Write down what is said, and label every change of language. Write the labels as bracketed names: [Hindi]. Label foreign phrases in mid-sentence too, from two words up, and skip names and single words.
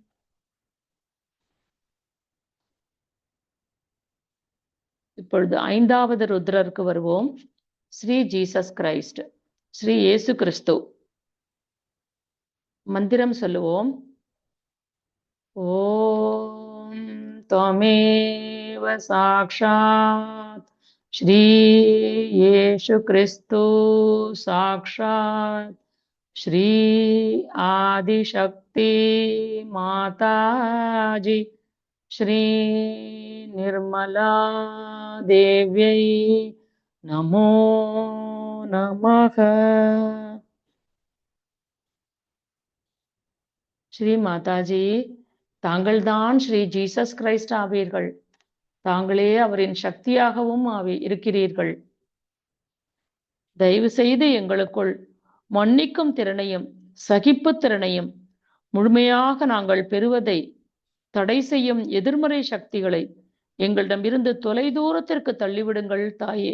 [Tamil] இப்பொழுது 5வது ருத்ரருக்கு வருவோம். ஸ்ரீ ஜீசஸ் கிரைஸ்ட், ஸ்ரீ இயேசு கிறிஸ்து. மந்திரம் சொல்லுவோம். [Sanskrit] ஓம் त्वमेव साक्षात् श्री येशु क्रिस्तु साक्षात् श्री आदिशक्ति माताजी श्री निर्मला देव्यै नमो नमः. [Tamil] ஸ்ரீ மாதாஜி, தாங்கள்தான் ஸ்ரீ ஜீசஸ் கிரைஸ்ட் ஆவீர்கள். தாங்களே அவரின் சக்தியாகவும் இருக்கிறீர்கள். தயவு செய்து எங்களுக்குள் மன்னிக்கும் திறனையும் சகிப்பு திறனையும் முழுமையாக நாங்கள் பெறுவதை தடை செய்யும் எதிர்மறை சக்திகளை எங்களிடமிருந்து தொலை தூரத்திற்கு தள்ளிவிடுங்கள் தாயே.